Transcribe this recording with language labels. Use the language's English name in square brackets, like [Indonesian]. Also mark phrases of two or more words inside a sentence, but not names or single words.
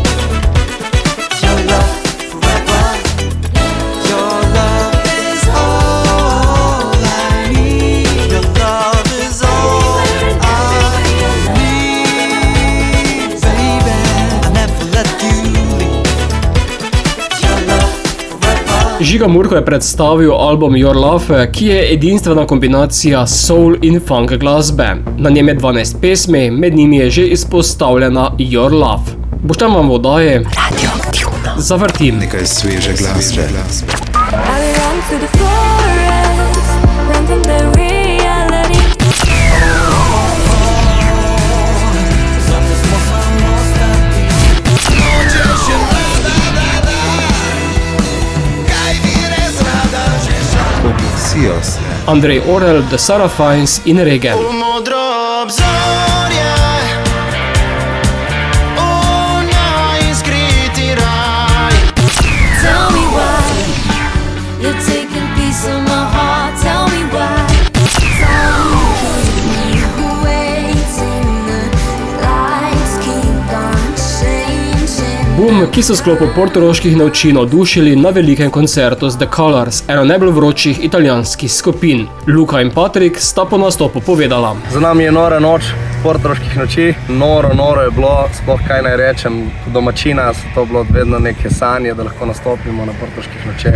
[English] Your love forever. Your love is all I need. Your love is all I need, baby. I'll never let you leave. Your love forever. [Slovenian] Žiga Murko je predstavil album Your Love, ki je edinstvena kombinacija soul in funk glasbe. Na njem je 12 pesmi, med njimi je že izpostavljena Your Love. Boštjan vam v oddaji Radioaktivno zavrtim nekaj sveže glasbe. [English] I run to the forest, run from the reality. [Slovenian] Odnosijo se. Andrej Orel, The Seraphines in Regen. Modro obzorje, najskriti raj. [English] Tell me why you're taking piece of my heart. Tell me why. Don't keep me waiting. The lights keep on changing. [Slovenian] Boom, ki so sklopu portoroških naučin navdušili na velikem koncertu z The Colors, eno najbolj vročih italijanskih skupin. Luka in Patrik sta po nastopu povedala: Za nami je nora noč portoroških noči. Noro je bilo, sploh kaj naj rečem, domačina so to bilo vedno neke sanje, da lahko nastopimo na portoroških nočeh.